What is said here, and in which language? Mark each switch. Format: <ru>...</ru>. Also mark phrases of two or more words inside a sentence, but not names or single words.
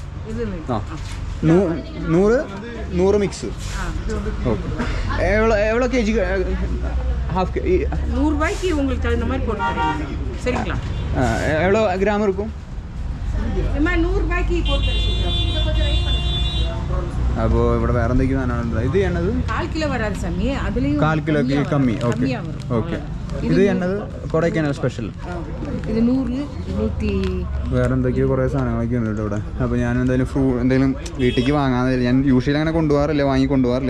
<ta>ஆ 100 மிக்ஸு. ஓகே எவ்வளோ கேஜி? ஹாஃப் 100 ரூபாய்க்கு உங்களுக்கு தகுந்த மாதிரி போட்டு தரேன். சரிங்களா? எவ்வளோ கிராம் இருக்கும்? 100 ரூபாய்க்கு போட்டு தரேன்.</ta> <ml>അപ്പോൾ ഇവിടെ വേറെ എന്തൊക്കെയോ സാധനമാണ്. ഇത് എണ്ണത് 1/4 കിലോ വരാതെ സമി. അതിലും 1/4 കിലോക്ക് കമ്മി. ഓക്കെ ഓക്കെ. ഇത് എണ്ണത് കൊടൈക്കനാൽ സ്പെഷ്യൽ. ഇത് 100 100. വേറെ എന്തൊക്കെയോ കുറേ സാധനങ്ങളൊക്കെ ഉണ്ട് കേട്ടോ ഇവിടെ. അപ്പോൾ ഞാൻ എന്തെങ്കിലും എന്തെങ്കിലും വീട്ടിലേക്ക് വാങ്ങാൻ, ഞാൻ യൂഷ്വലി അങ്ങനെ വാങ്ങി കൊണ്ടുപോകാറില്ല.</ml>